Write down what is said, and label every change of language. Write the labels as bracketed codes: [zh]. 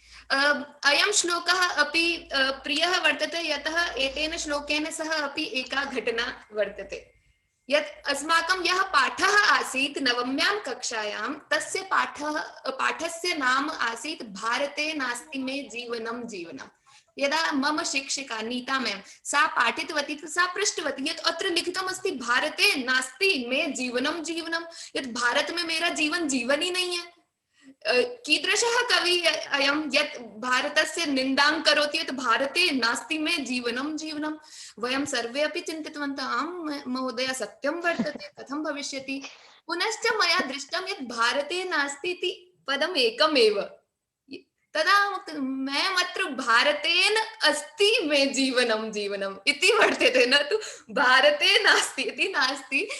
[sa] अयं श्लोकः अपि प्रियः वर्तते, यतः एतेन श्लोकेन सह अपि एका घटना वर्तते, यत् अस्माकं यः पाठः आसीत् नवम्यां कक्षायां, तस्य पाठस्य नाम आसीत् भारते नास्ति मे जीवनं जीवनम्। यदा मम शिक्षिका नीता मैम सा पाठितवती, सा पृष्टवती यत् अत्र लिखितमस्ति भारते नास्ति मे जीवनं जीवनं, यत् [hi] भारत में मेरा जीवन जीवन ही नहीं [sa] है। कीदृशः कवि अयं यत् भारतस्य निन्दां करोति, यत् भारते नास्ति मे जीवनं जीवनं। वयं सर्वे अपि चिन्तितवन्तः, आं महोदय सत्यं वर्तते, कथं भविष्यति। पुनश्च मया दृष्टं यत् भारते नास्ति इति पदम् एकमेव, तदा मैं अत्र भारतेन अस्ति मे जीवनं जीवनम् इति वर्तते, न तु भारते नास्ति इति नास्ति।